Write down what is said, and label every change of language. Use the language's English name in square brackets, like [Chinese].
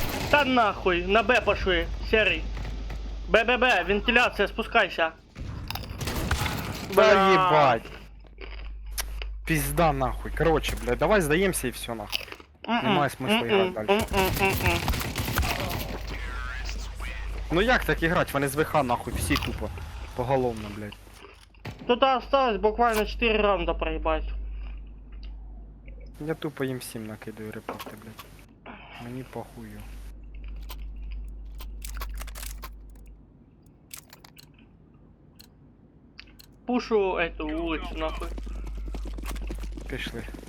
[Russian] Та нахуй, на Б пошли, серий. [Ukrainian] Б, вентиляція, спускайся. [Russian] Да ебать. Пизда нахуй. Короче, блядь, давай сдаемся и все нахуй. [Ukrainian] Немає смисла грати далі. Ну як так играть? Вони з ВХ нахуй, всі тупо. Поголовно, блядь. [Russian] Тут осталось буквально 4 раунда проебать. [Ukrainian] Я тупо їм всім накидаю репорти, блядь. Мені похую. [Russian] Пушу эту улицу нахуй. [Ukrainian] Пішли.